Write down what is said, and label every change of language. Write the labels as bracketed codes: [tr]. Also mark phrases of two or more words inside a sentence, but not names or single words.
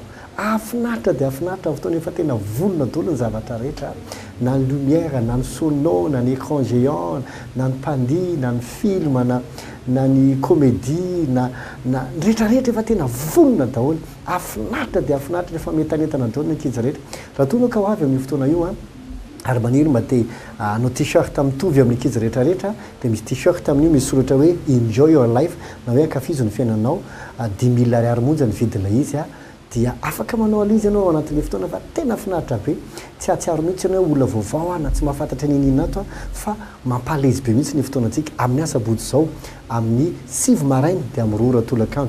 [mg] Afinaritra dia afinaritra fotoana efa tena volona daholo ny zavatra rehetra, na ny lumière, na ny sono, na ny [fr] écran géant, [mg] na ny pandi, na ny film, na ny comédie, na rehetrarehetra efa tena volona daholo. Afinaritra dia afinaritra efa metanetana daholo ny ankizy rehetra. Raha toa ka ho avy amin'ny fotoana io ary maniry mba te anao t-shirt mitovy amin'ny ankizy rehetrarehetra dia misy t-shirt amin'io misy soratra hoe [en] enjoy your life [mg] na hoe ankafizo ny fiainanao. 10 000 ariary monja ny vidina izy dia afaka manao alizy ianao anatin'ilay fotoana fa tena finaritra be. Tsy ahatsiaro mihitsy ianao hoe olona vaovao na tsy mahafantatra ninina ato fa mampalezy be mihitsy ny fotoanantsika amin'ny asabotsy izao amin'ny 7 maraina dia amin'ny 2 tolakandro.